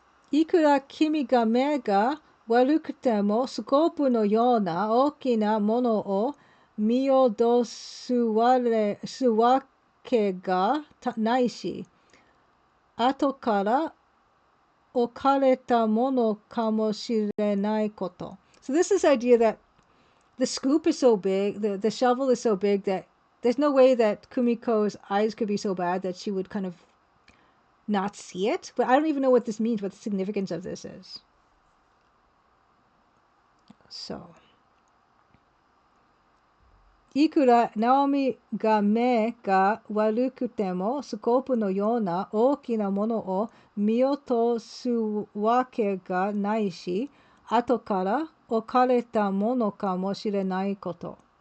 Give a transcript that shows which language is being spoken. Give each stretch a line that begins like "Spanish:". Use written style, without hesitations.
Japanese: いくら君が目が悪くてもスコープのような大きなものを見落とすわけがないし、後から置かれたものかもしれないこと。
English: So this is the idea that the scoop is so big, the shovel is so big that there's no way that Kumiko's eyes could be so bad that she would kind of not see it, but I don't even know what this means, what the significance of this is.
Japanese: So, いくらナオミが目が悪くてもスコープのような大きなものを見落とすわけがないし、後から置かれたものかもしれないこと。